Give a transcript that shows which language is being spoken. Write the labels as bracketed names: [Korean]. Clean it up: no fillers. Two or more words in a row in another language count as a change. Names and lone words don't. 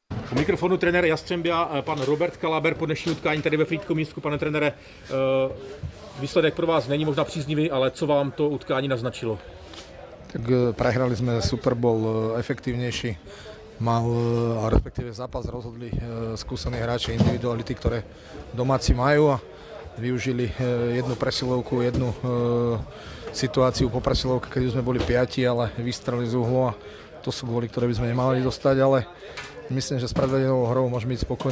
[Czech] U mikrofonu trenér Jastřembia, pan Robert Kalaber po dnešní utkání tady ve Frýdkom-Místku. Pane trenére, výsledek pro vás není možná příznivý, ale co vám to utkání naznačilo? [Slovak] Tak prehrali sme Super Bowl efektívnejší, a respektíve zápas rozhodli skúsení hráči, individuality, ktoré domáci majú a využili jednu presilovku, jednu situáciu po presilovke, keď už sme boli 5, ale vystrelili z uhlu a to sú góly, ktoré by sme nemali dostať, ale myslím, že s predvedenou hrou môžeme byť spokojní.